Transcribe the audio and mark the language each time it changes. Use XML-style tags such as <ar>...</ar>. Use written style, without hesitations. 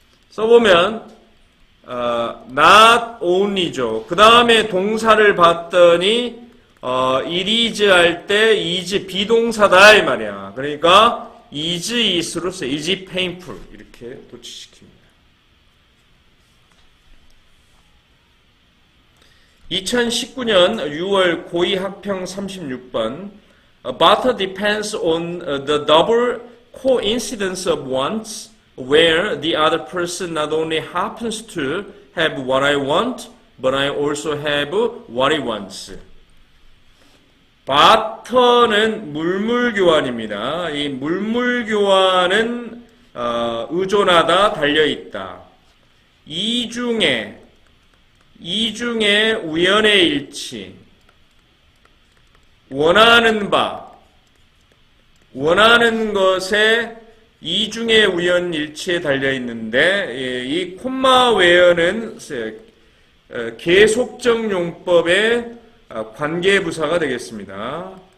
<ko>써보면 not only죠. 그 다음에 동사를 봤더니 it is 할 때 is 비동사다 이 말이야. 그러니까 is is로 써.</ko> <en>is painful</en> <ko>이렇게 도치시킵니다. 2019년 6월 고2 학평 36번</ko> <en>But depends on the double coincidence of wants where the other person not only happens to have what I want, but I also have what he wants.</en> <ko>but는 물물교환입니다. 이 물물교환은 의존하다, 달려있다. 이 중에 우연의 일치, 원하는 것에 이 중에 우연일치에 달려있는데 이 콤마 웨어는 계속적 용법의 관계부사가 되겠습니다.</ko>